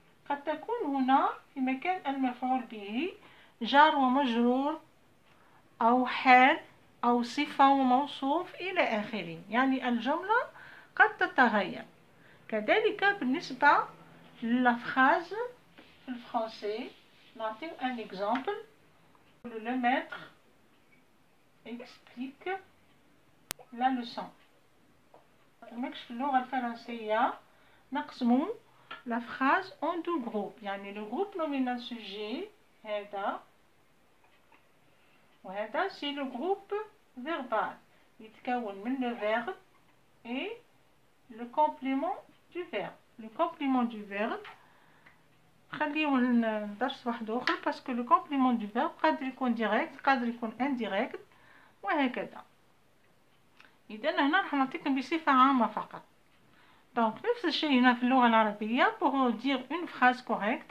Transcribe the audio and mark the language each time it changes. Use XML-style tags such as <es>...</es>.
<ar>قد تكون هنا في مكان المفعول به جار ومجرور أو حال أو صفة وموصوف إلى آخره، يعني الجملة قد تتغير. كذلك بالنسبة للفراز في الفرنسي نعطي</ar> <fr>un exemple. Le maître explique la leçon.</fr> <ar>في اللغة الفرنسية نقسم</ar> <fr>la phrase en deux groupes،</fr> <ar>يعني</ar> <fr>le groupe nominal sujet</fr> <ar>هذا وهذا</ar> <fr>c'est le groupe verbal</fr> <ar>يتكون من</ar> <fr>le verbe et le complément du verbe. Le complément du verbe</fr> <ar>خليه الدرس واحد آخر باسكو</ar> <fr>le complément du verbe</fr> <ar>قادر يكون direct قادر يكون indirect وهكذا. إذا هنا راح نعطيكم بصفة عامة فقط. دونك نفس الشيء هنا في اللغة العربية</ar> <fr>pour dire une phrase correcte.</fr>